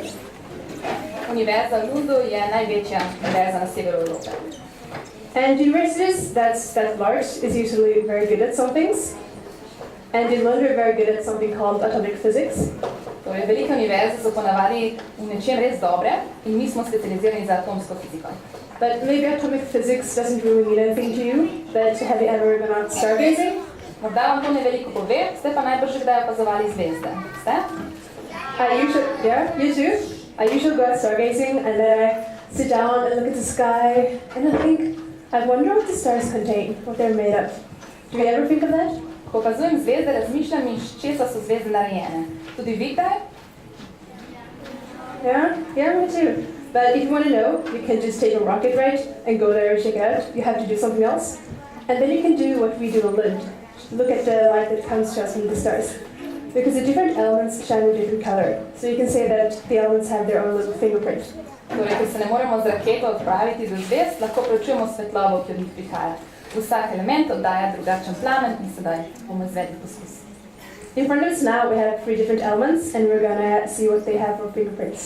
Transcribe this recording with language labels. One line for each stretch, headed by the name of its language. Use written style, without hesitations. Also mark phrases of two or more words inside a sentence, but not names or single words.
Slovenian: Univerza v Lundu je največja univerza na severu Evrope.
English: And universities that's that large is usually very good at some things. And in Lund we're very good at something called atomic physics.
Slovenian: Torej, velike univerze so ponavadi v nečem res dobre in mi smo specializirani za atomsko fiziko.
English: But maybe atomic physics doesn't really mean anything to you, but have you ever gone out stargazing?
Slovenian: Morda vam to ne veliko pove, ste pa najbrž že kdaj opazovali zvezde. Ste?
English: You too? I usually go out stargazing and then I sit down and look at the sky and I think, I wonder what the stars contain, what they're made of. Do you ever think of that?
Slovenian: Ko opazujem zvezde, razmišljam, iz česa so zvezde narejene. Tudi vi kdaj?
English: Yeah, me too. But if you want to know, you can just take a rocket ride and go there and check it out. You have to do something else. And then you can do what we do in Lund. Look at the light that comes to us from the stars. Because the different elements shine a different color. So you can say that the elements have their own little fingerprint.
Slovenian: Torej, ko se ne moremo z raketo odpraviti do zvezd, lahko preučujemo svetlobo, ki od njih prihaja. Vsak element oddaja drugačen plamen in sedaj bomo izvedli poskus.
English: In front of us now we have 3 different elements and we're gonna see what they have for fingerprints.